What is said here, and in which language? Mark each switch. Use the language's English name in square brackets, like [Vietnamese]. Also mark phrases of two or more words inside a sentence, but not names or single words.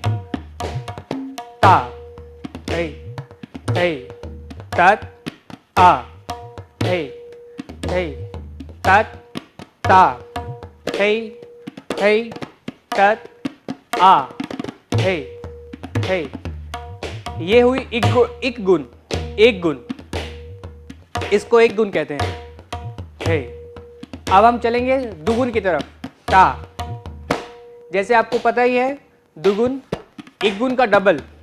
[Hindi] ता हे हे तत आ हे हे तत ता हे हे तत आ हे हे। ये हुई एक गुण, एक गुण, इसको एक गुण कहते हैं। हे। अब हम चलेंगे दुगुन की तरफ। ता, जैसे आपको पता ही है दुगुन एक गुण का डबल।